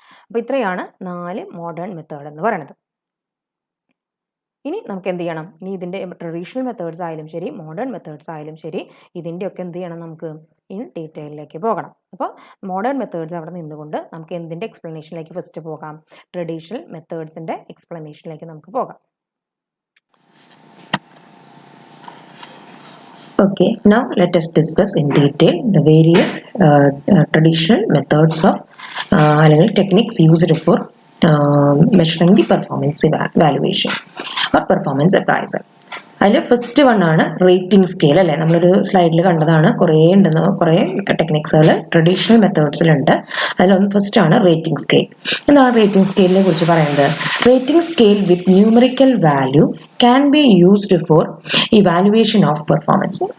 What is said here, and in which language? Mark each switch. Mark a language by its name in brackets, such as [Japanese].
[Malayalam] അപ്പോൾ ഇത്രയാണ് 4 modern method എന്ന് പറയുന്നത്. ഇനി നമുക്ക് എന്ത് ചെയ്യണം, ഇനി ഇതിൻ്റെ ട്രഡീഷണൽ മെത്തേഡ്സ് ആയാലും ശരി മോഡേൺ മെത്തേഡ്സ് ആയാലും ശരി ഇതിൻ്റെയൊക്കെ എന്ത് ചെയ്യണം, നമുക്ക് ഇൻ ഡീറ്റെയിലേക്ക് പോകണം. അപ്പോൾ മോഡേൺ മെത്തേഡ്സ് അവിടെ നിന്നുകൊണ്ട് നമുക്ക് എന്തിൻ്റെ എക്സ്പ്ലനേഷനിലേക്ക് ഫസ്റ്റ് പോകാം, ട്രഡീഷണൽ മെത്തേഡ്സിൻ്റെ എക്സ്പ്ലനേഷനിലേക്ക് നമുക്ക് പോകാം. [English] Okay, now let us discuss in detail the various traditional methods of techniques used for measuring the performance evaluation or performance appraisal. [Malayalam] അതിൽ ഫസ്റ്റ് വൺ ആണ് റേറ്റിംഗ് സ്കെയിൽ അല്ലേ. നമ്മളൊരു സ്ലൈഡിൽ കണ്ടതാണ്, കുറേ ടെക്നിക്സുകൾ ട്രഡീഷണൽ മെത്തേഡ്സിലുണ്ട്. അതിലൊന്ന് ഫസ്റ്റ് ആണ് റേറ്റിംഗ് സ്കെയിൽ. എന്താണ് റേറ്റിംഗ് സ്കെയിലിനെ കുറിച്ച് പറയുന്നത്? [English] Rating scale with numerical value can be used for evaluation of performance.